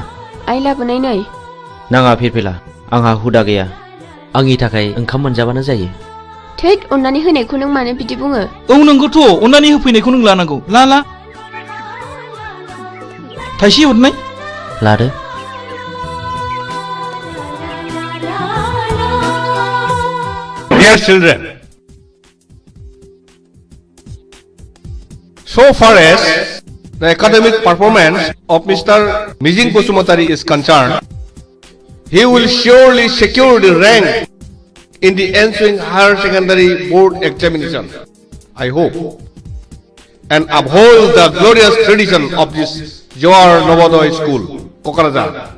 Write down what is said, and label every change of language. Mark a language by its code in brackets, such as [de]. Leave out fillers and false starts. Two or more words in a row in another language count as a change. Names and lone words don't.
[brx] आइ लाबोनाय नै। नाङा फिरफिला आंहा हुदा गैया। आंनि थाखाय ओंखाम मोनजाबानो जायो। थैद अननानै होनायखौ नों मानो बिदि बुङो? औ नंगौथ' अननानै होफैनायखौ नों लानांगौ। ला थाइसे हरनाय। लादो। [en] Dear children, so far as the academic performance of Mr. Mijing Basumatari is concerned, he will surely secure the rank in the ensuing higher secondary board examination, I hope, and uphold the glorious tradition of this Johar Novodoy School, Kokrajhar.